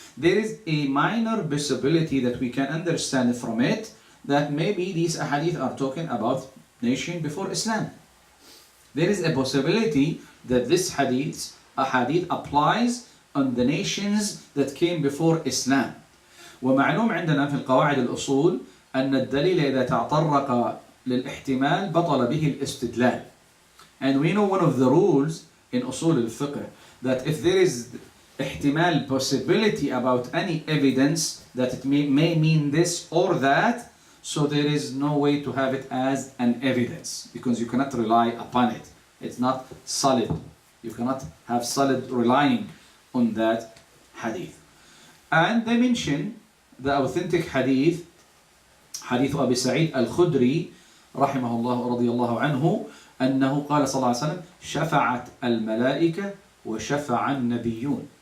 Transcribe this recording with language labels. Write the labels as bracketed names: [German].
[English] There is a minor possibility that we can understand from it that maybe these hadith are talking about nation before Islam. There is a possibility that this hadith applies on the nations that came before Islam. [Arabic] ومعلوم عندنا في القواعد الأصول أن الدليل إذا تطرق للاحتمال بطل به الاستدلال. [English] And we know one of the rules in أصول الفقه that if there is احتمال possibility about any evidence that it may mean this or that, so there is no way to have it as an evidence because you cannot rely upon it. It's not solid. You cannot have solid relying on that hadith. And they mention the authentic hadith, [Arabic] حديث أبي سعيد الخدري رحمه الله ورضي الله عنه أنه قال صلى الله عليه وسلم شفعت الملائكة وشفع النبيون.